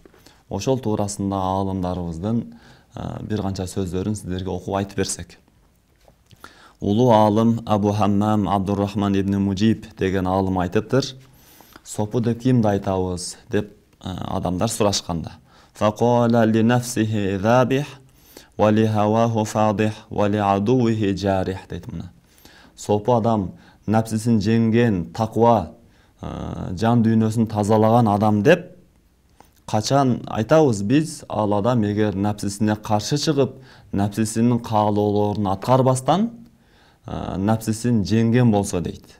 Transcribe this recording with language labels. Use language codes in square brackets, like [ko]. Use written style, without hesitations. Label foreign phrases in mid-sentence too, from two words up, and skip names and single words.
[ky] Ошол туурасында аалымдарыбыздын бир канча сөздөрүн сиздерге окуп айтып берсек. Улуу аалым Абу Хаммам Абдуррахман ибн Мужиб деген аалым айтыптыр. Сопу деп кимди айтабыз деп адамдар сурашканда. [ar] فقال لنفسه ذابح ولهواه فاضح ولعدوه جارح [ky] дейт мына. Сопу адам напсисин жеңген, таква, жан дүйнөсүн тазалаган адам деп качан айтабыз биз? Ал адам эгер напсисине каршы чыгып, напсисинин каалоолорун аткарбастан, напсисин жеңген болсо дейт.